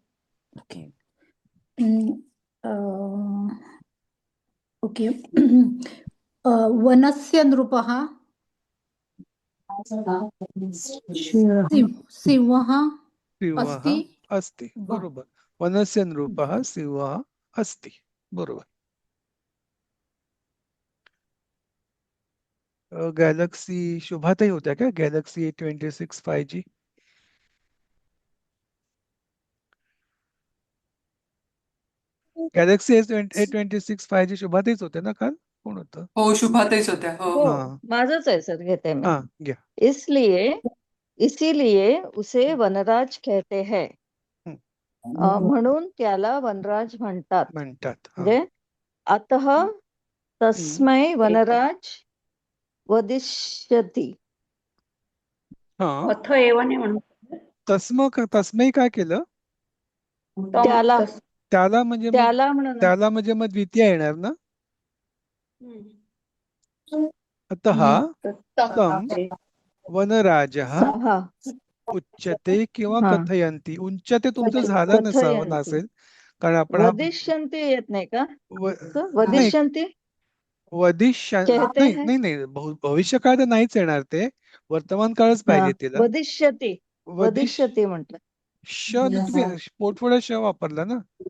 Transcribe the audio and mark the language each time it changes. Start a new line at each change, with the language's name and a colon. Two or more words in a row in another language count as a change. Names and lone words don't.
Marathi: ओके.
Sanskrit: वनस्य नृपः सिंहः सिंहः अस्ति. अस्ति. बरोबर. वनस्य नृपः सिंहः अस्ति.
Marathi: बरोबर. गॅलेक्सी शुभाताई होत्या का? गॅलेक्सी A26 5G. गॅलेक्सी A26 5G शुभाताईच होत्या ना काल? कोण होतं? हो, शुभाताईच होत्या. हो. हो,
Hindi: हाँ.
Marathi: माझंच आहे सर, घेते मी. हा, घ्या.
Hindi: इसीलिए उसे वनराज कहते हैं.
Marathi: म्हणून त्याला वनराज म्हणतात. म्हणतात. हा.
Sanskrit: म्हणजे अतः तस्मै वनराज वदिष्यति.
Marathi: हा.
Sanskrit: अथ एव
Marathi: नाही म्हणून. तस्मै काय केलं? त्याला त्याला म्हणजे मग- त्याला म्हणून त्याला म्हणजे मग द्वितीय येणार ना.
Sanskrit: अतः तं वनराजः
Marathi: हा
Sanskrit: उच्यते किंवा
Marathi: हा.
Sanskrit: कथयन्ति. उच्यते
Marathi: तुमचं झालं नसावं
Sanskrit: कथयन्ति.
Marathi: नसेल, कारण आपण हा वदिष्यन्ति येत नाही का? व- नाही,
Hindi: वदिष्यन्ति कहते
Marathi: नाही
Hindi: हैं.
Marathi: नाही नाही, भविष्य काळ तर नाहीच येणार, ते वर्तमान काळच पाहिजे तिला. वदिष्यति वदिष्यति म्हटलं. श तुम्ही पोटफोड्या श वापरला ना.